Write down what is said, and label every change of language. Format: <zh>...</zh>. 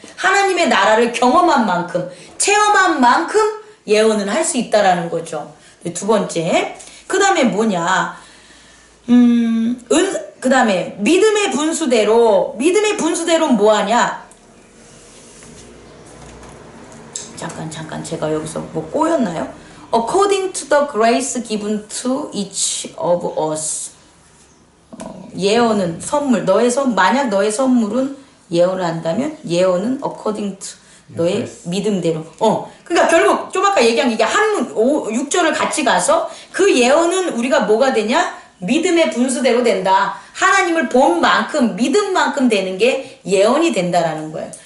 <ko>하나님의 나라를 경험한 만큼, 체험한 만큼 예언은 할 수 있다라는 거죠. 두 번째, 그 다음에 뭐냐? 그 다음에 믿음의 분수대로 뭐 하냐? 잠깐 제가 여기서 뭐 꼬였나요?</ko> <en>According to the grace given to each of us.</en> <ko>예언은 선물. 만약 너의 선물은 예언을 한다면 예언은</ko> <en>according to</en> <ko>너의 믿음대로. 그러니까 결국 좀 아까 얘기한 게 한문 6절을 같이 가서 그 예언은 우리가 뭐가 되냐? 믿음의 분수대로 된다. 하나님을 본 만큼 믿은 만큼 되는 게 예언이 된다라는 거예요.</ko>